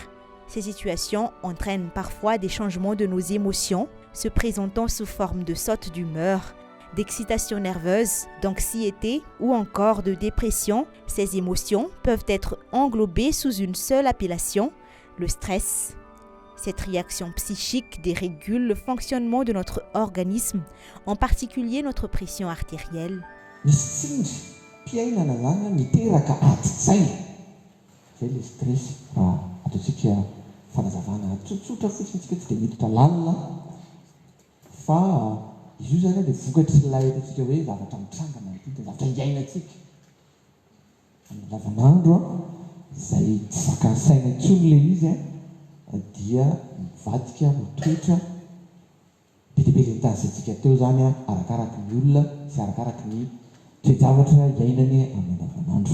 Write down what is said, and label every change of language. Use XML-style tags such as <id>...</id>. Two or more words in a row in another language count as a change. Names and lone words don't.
<fr>Ces situations entraînent parfois des changements de nos émotions, se présentant sous forme de sautes d'humeur, d'excitation nerveuse, d'anxiété ou encore de dépression. Ces émotions peuvent être englobées sous une seule appellation, le stress. Cette réaction psychique dérégule le fonctionnement de notre organisme, en particulier notre pression artérielle. Le stress</fr> <mg>izy io zany dia vokatry ilay atsika hoe zavatra mitrangana ny zavatra iainantsika amin'ny lavanandro izay tsy zakan'ny saina intsony ilay izy dia mivadika ho toetra be dia be ilay nitanintsika teo zany arakaraky ny olona sy arakaraky ny toe-javatra iainany amin'ny lavanandro.</mg>